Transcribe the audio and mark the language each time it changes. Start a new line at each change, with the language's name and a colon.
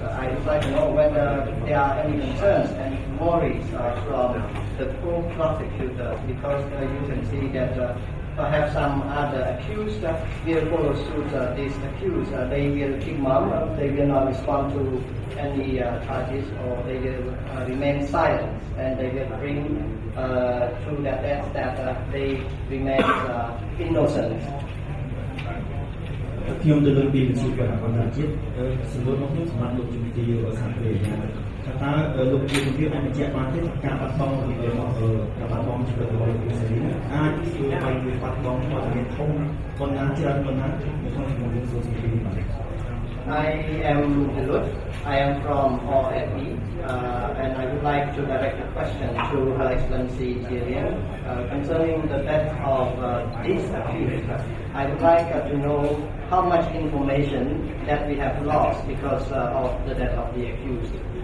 English: I would like to know whether there are any concerns and worries from the co-prosecutors, because you can see that perhaps some other accused will follow suit these accused. They will keep mum, they will not respond to any charges, or they will remain silent, and they will bring to that that they remain innocent.
Khmer: ខ្ញុំទៅលើពីវិទ្យាការអន្តរជាតិសំណួររបស់ខ្ញុំសម្រាប់លោកជំទាវសហប្រតិយ៉ាងថាតើលោកជំទាវអាចបញ្ជាក់បានទេការបាត់បង់ការបាត់បង់ជីវិតរបស់លោកសេរីអាចធ្វើឲ្យវាបាត់បង់វត្តមានធំប៉ុណ្ណាច្រើនប៉ុណ្ណានៅក្នុងជំនុំរឿងសូមពីនេះបាទ
English: I am Lulut. I am from OFE, and I would like to direct a question to Her Excellency Ieng concerning the death of this accused. I would like to know how much information that we have lost because of the death of the accused.